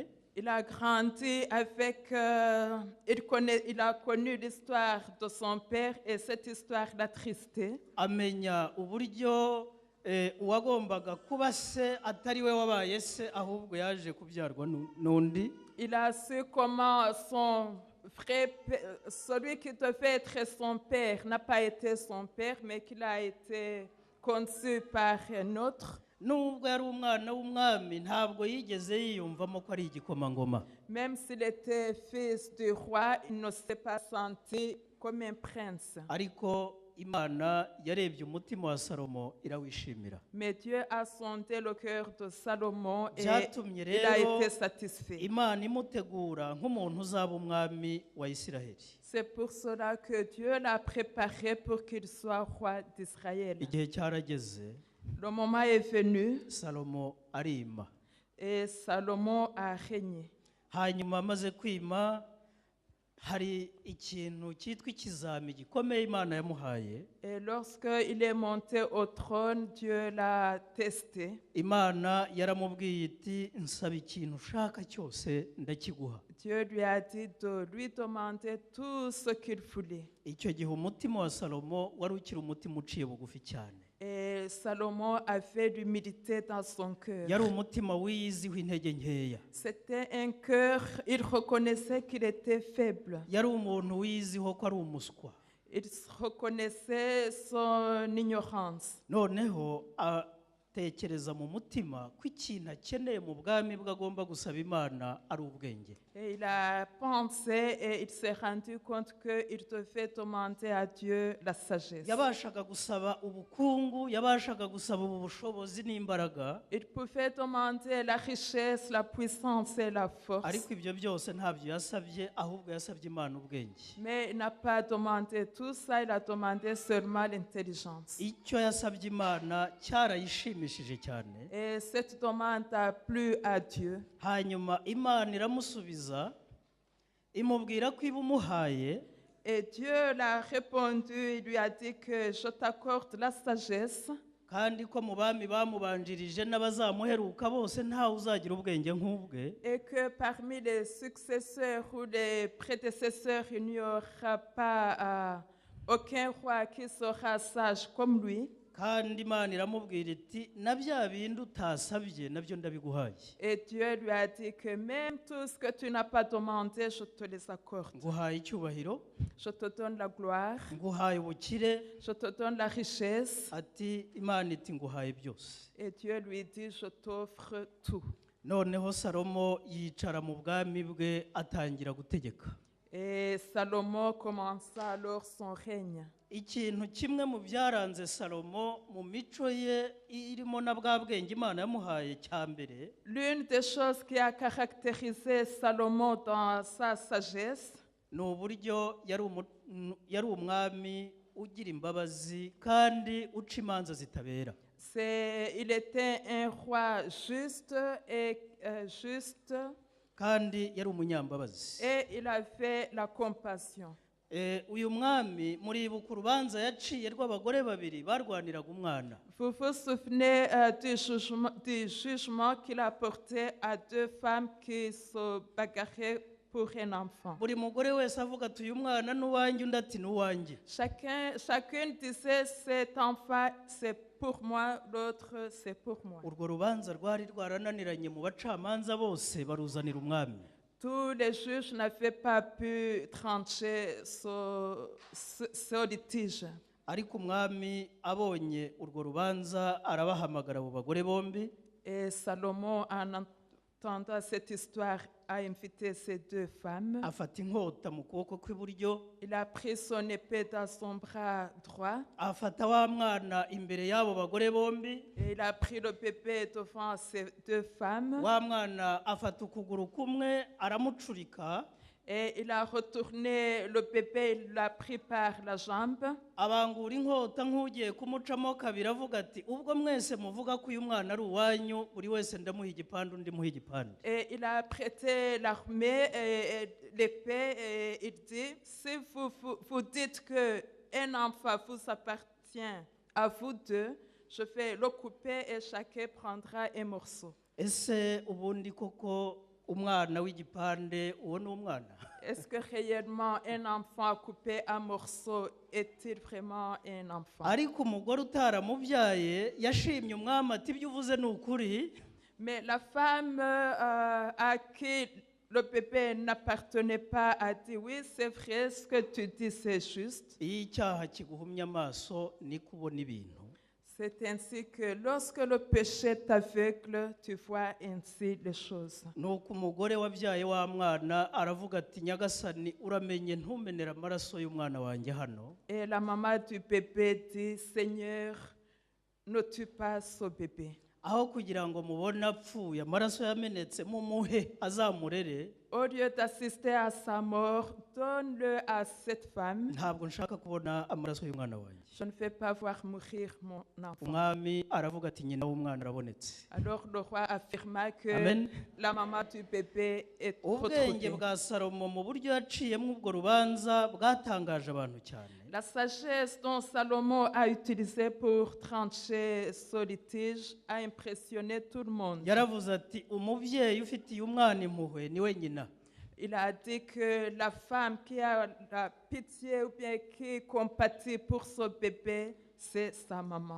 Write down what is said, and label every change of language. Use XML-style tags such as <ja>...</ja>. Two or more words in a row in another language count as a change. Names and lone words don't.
<fr>Il a grandi avec, il a connu l'histoire de son père et cette histoire l'a tristé.</fr> <rw>Amenya uburyo uwagombaga kuba se atari we wabaye se ahubwo yaje kubyarwa n'undi.</rw> <fr>Il a su comment son vrai, celui qui devait être son père n'a pas été son père, mais qu'il a été conçu par un autre.</fr> <rw>Nubwo yari umwana w'umwami ntabwo yigeze yiyumvamo ko ari igikomangoma.</rw> <fr>Même s'il était fils du roi, il ne s'est pas senti comme un prince.</fr> <rw>Ariko Imana yarebye umutima wa Salomo irawishimira.</rw> <fr>Mais Dieu a sondé le cœur de Salomon et</fr> <rw>Byatumye</rw> <fr>il a</fr> <rw>rero</rw> <fr>été satisfait.</fr> <rw>Imana imutegura nk'umuntu uzaba umwami wa Isiraheli.</rw> <fr>C'est pour cela que Dieu l'a préparé pour qu'il soit roi d'Israël.</fr> <rw>Igihe cyarageze.</rw> <fr>Le moment est venu</fr> <rw>Salomo arima.</rw> <fr>et Salomon a régné.</fr> <rw>Hanyuma amaze kwima hari ikintu cyitwa ikizami gikomeye Imana yamuhaye.</rw> <fr>Et lorsqu'il est monté au trône, Dieu l'a testé.</fr> <rw>Imana yaramubwiye iti nsaba ikintu ushaka cyose ndakiguha.</rw> <fr>Dieu lui a dit de lui demander tout ce qu'il voulait.</fr> <rw>Icyo gihe umutima wa Salomo wari ukiri umutima uciye bugufi cyane.</rw> <fr>Et Salomon avait l'humilité dans son cœur.</fr> <rw>Yari umutima wiyiziho intege nkeya.</rw> <fr>C'était un cœur, il reconnaissait qu'il était faible.</fr> <rw>Yari umuntu wiyiziho ko ari umuswa.</rw> <fr>Il reconnaissait son ignorance.</fr> <rw>Noneho atekereza mu mutima ko ikintu akeneye mu bwami bwe agomba gusaba Imana ari ubwenge.</rw> <fr>Et il a pensé et il s'est rendu compte qu'il devait demander à Dieu la sagesse.</fr> <rw>Yabashaga gusaba ubukungu, yabashaga gusaba ubushobozi n'imbaraga.</rw> <fr>Il pouvait demander la richesse, la puissance et la force.</fr> <rw>Ariko ibyo byose ntabyo yasabye ahubwo yasabye Imana ubwenge.</rw> <fr>Mais il n'a pas demandé tout ça, il a demandé seulement l'intelligence.</fr> <rw>Icyo yasabye Imana cyarayishimishije cyane.</rw> <fr>Et cette demande a plu à Dieu.</fr> <rw>Hanyuma Imana iramusubiza imubwira ko ibumuhaye.</rw> <fr>Et Dieu l'a répondu, il lui a dit que je t'accorde la sagesse.</fr> <rw>Kandi ko mu bami bamubanjirije n'abazamuheruka bose ntawe uzagira ubwenge nk'ubwe.</rw> <fr>Et que parmi les successeurs ou les prédécesseurs, il n'y aura pas aucun roi qui sera sage comme lui.</fr> <rw>Kandi Imana iramubwira iti na bya bindi utasabye nabyo ndabiguhaye.</rw> <fr>Et Dieu lui a dit que même tout ce que tu n'as pas demandé, je te les accorde.</fr> <rw>Nguhaye icyubahiro.</rw> <fr>Je te donne la gloire.</fr> <rw>Nguhaye ubukire.</rw> <fr>Je te donne la richesse.</fr> <rw>Ati Imana iti nguhaye byose.</rw> <fr>Et Dieu lui dit, je t'offre tout.</fr> <rw>Noneho Salomo yicara mu bwami bwe atangira gutegeka.</rw> <fr>Et Salomon commença alors son règne.</fr> <rw>Ikintu kimwe mu byaranze Salomo mu mico ye irimo na bwa bwenge Imana yamuhaye cyambere.</rw> <fr>L'une des choses qui a caractérisé Salomon dans sa sagesse,</fr> <rw>ni uburyo yari umwami ugira imbabazi kandi uca imanza zitabera.</rw> <fr>il était un roi juste et juste</fr> <rw>kandi yari umunyambabazi.</rw> <fr>et il avait la compassion.</fr> <rw>Uyu mwami muribuka urubanza yaciye rw'abagore babiri barwaniraga umwana.</rw> <fr>Vous vous souvenez du jugement qu'il a porté à deux femmes qui se bagarraient pour un enfant.</fr> <rw>Buri mugore wese avuga ati uyu mwana n'uwanjye, undi ati n'uwanjye.</rw> <fr>Chacune disait cet enfant c'est pour moi, l'autre c'est pour moi.</fr> <rw>Urwo rubanza rwari rwarananiranye mu bacamanza bose baruzanira umwami.</rw> <fr>Tous les juges n'avaient pas pu trancher ce litige.</fr> <rw>Ariko umwami abonye urwo rubanza arabahamagara abo bagore bombi.</rw> <fr>Et Salomon, en entendant cette histoire, a invité ces deux femmes.</fr> <rw>Afata inkota mu kuboko kw'iburyo.</rw> <fr>Il a pris son épée dans son bras droit.</fr> <rw>Afata wa mwana imbere y'abo bagore bombi.</rw> <fr>Et il a pris le bébé devant ces deux femmes.</fr> <rw>Wa mwana afata ukuguru kumwe aramucurika.</rw> <fr>Et il a retourné le bébé, il l'a pris par la jambe.</fr> <rw>Abangura inkota nk'ugiye kumucamo kabiri avuga ati ubwo mwese muvuga ko uyu mwana ari uwanyu, buri wese ndamuha igipande undi muha igipande.</rw> <fr>Et il a prêté l'armée et l'épée et il dit, si vous dites qu'un enfant vous appartient à vous deux, je vais le couper et chacun prendra un morceau.</fr> <rw>Ese ubundi koko umwana w'igipande uwo ni umwana?</rw> <fr>Est-ce que réellement un enfant coupé en morceaux est-il vraiment un enfant?</fr> <rw>Ariko umugore utaramubyaye yashimye umwami ati ibyo uvuze ni ukuri.</rw> <fr>Mais la femme à qui le bébé n'appartenait pas a dit oui, c'est vrai, ce que tu dis c'est juste.</fr> <rw>Iyo icyaha kiguhumye amaso niko ubona ibintu.</rw> <fr>C'est ainsi que lorsque le péché t'aveugle, tu vois ainsi les choses.</fr> <rw>Nuko umugore wabyaye wa mwana aravuga ati nyagasani uramenye ntumenera amaraso y'umwana wanjye hano.</rw> <fr>Et la maman du bébé dit, Seigneur, ne tue pas ce bébé.</fr> <rw>Aho kugira ngo mubone apfuye amaraso yamenetse mumuhe azamurere.</rw> <fr>Au lieu d'assister à sa mort, donne-le à cette femme.</fr> <rw>Ntabwo nshaka kubona amaraso y'umwana wanjye.</rw> <fr>Je ne vais pas voir mourir mon enfant.</fr> <rw>Umwami aravuga ati nyina w'umwana arabonetse.</rw> <fr>Alors le roi affirma que Amen. la maman du bébé est</fr> <rw>Ubwenge</rw> <fr>retrouvée.</fr> <rw>bwa Salomo mu buryo yaciyemo ubwo rubanza bwatangaje abantu cyane.</rw> <fr>La sagesse dont Salomon a utilisé pour trancher ce litige a impressionné tout le monde.</fr> <rw>Yaravuze ati umubyeyi ufitiye umwana impuhwe niwe nyina.</rw> <fr>Il a dit que la femme qui a la pitié ou bien qui compatit pour ce bébé, c'est sa maman.</fr>